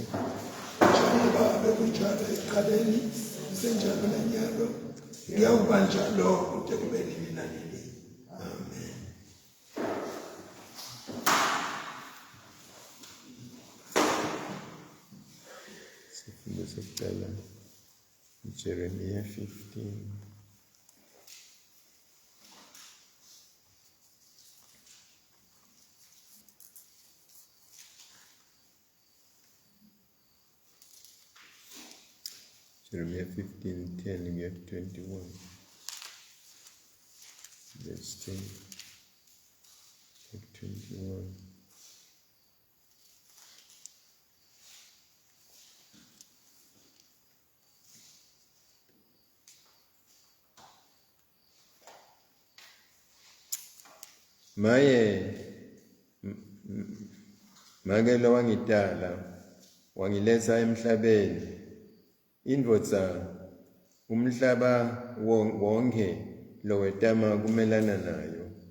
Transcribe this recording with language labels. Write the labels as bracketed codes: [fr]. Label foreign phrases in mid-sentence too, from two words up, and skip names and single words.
[ss] Njengoba bekunjalo ekuqaleni, senjalo nanyalo, kuyawuba njalo kude kube nini nanini. Amen. Sifundo sokuqala Jeremiah 15. [en] Jeremiah 15:10, we have 21. Verse 10. 21. [ss] Maye make lo wangitala wangiletha emhlabeni, indvodza umhlaba wonke lowetama kumelana nayo.